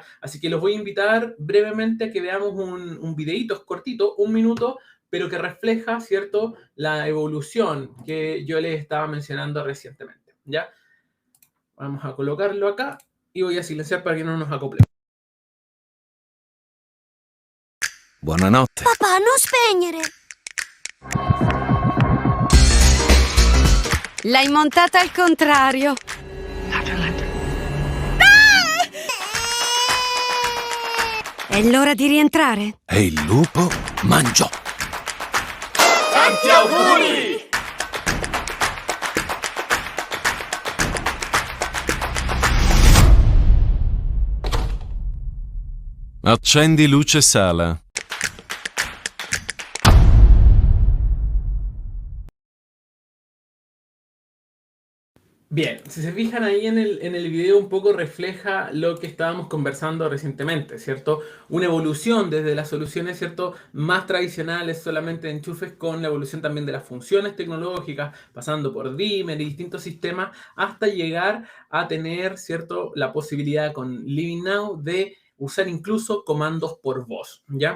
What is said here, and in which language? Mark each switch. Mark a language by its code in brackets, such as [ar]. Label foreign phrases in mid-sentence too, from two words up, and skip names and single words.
[es] Así que los voy a invitar brevemente a que veamos un videíto, es cortito, 1 minuto, pero que refleja, ¿cierto?, la evolución que yo les estaba mencionando recientemente, ¿ya? Vamos a colocarlo acá y voy a silenciar para que no nos acople. [it] Buonanotte. Papà, non spegnere! L'hai montata al contrario. È l'ora di rientrare. E il lupo mangiò. Tanti auguri! Accendi luce sala. [es] Bien, si se fijan ahí en el video un poco refleja lo que estábamos conversando recientemente, ¿cierto? Una evolución desde las soluciones, ¿cierto?, más tradicionales solamente de enchufes con la evolución también de las funciones tecnológicas, pasando por dimmer y distintos sistemas, hasta llegar a tener, ¿cierto?, la posibilidad con Living Now de usar incluso comandos por voz, ¿ya?